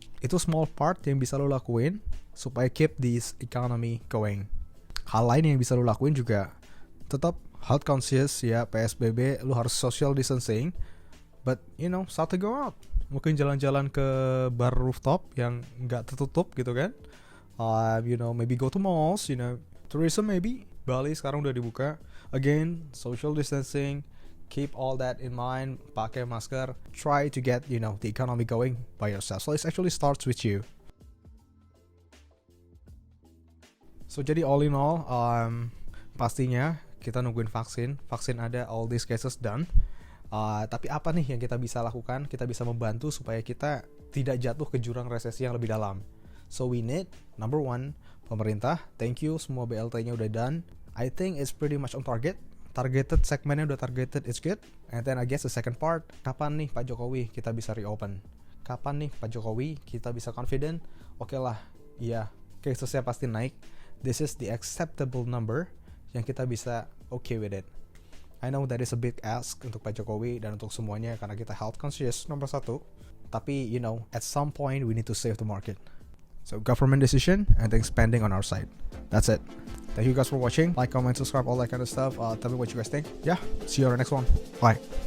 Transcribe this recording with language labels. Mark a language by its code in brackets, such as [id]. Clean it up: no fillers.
[id] Itu small part yang bisa lu lakuin supaya [en] keep this economy going. [id] Hal lain yang bisa lu lakuin juga, tetap health conscious ya, PSBB, lu harus social distancing, [en] but start to go out. [id] Mungkin jalan-jalan ke bar rooftop yang nggak tertutup gitu kan. [en] Maybe go to malls, tourism maybe. [id] Bali sekarang udah dibuka. [en] Again, social distancing, keep all that in mind, [id] pakai masker, [en] try to get, the economy going by yourself. So it actually starts with you. So jadi all in all, [id] pastinya kita nungguin vaksin ada, [en] all these cases done. [id] Tapi apa nih yang kita bisa lakukan? Kita bisa membantu supaya kita tidak jatuh ke jurang resesi yang lebih dalam. [en] So we need, number one, pemerintah. Thank you, [id] semua BLT-nya udah done. [en] I think it's pretty much on target. Targeted, segmennya udah targeted, it's good. And then I guess the second part, [id] kapan nih Pak Jokowi kita bisa reopen? Kapan nih Pak Jokowi kita bisa confident? Oke lah, iya, casesnya pasti naik. [en] This is the acceptable number [id] yang kita bisa [en] okay with it. I know that is a big ask [id] untuk Pak Jokowi dan untuk semuanya karena kita health conscious nomor 1. [en] Tapi at some point we need to save the market. So government decision and then spending on our side. That's it. Thank you guys for watching. Like, comment, subscribe, all that kind of stuff. Tell me what you guys think. Yeah, see you on the next one. Bye.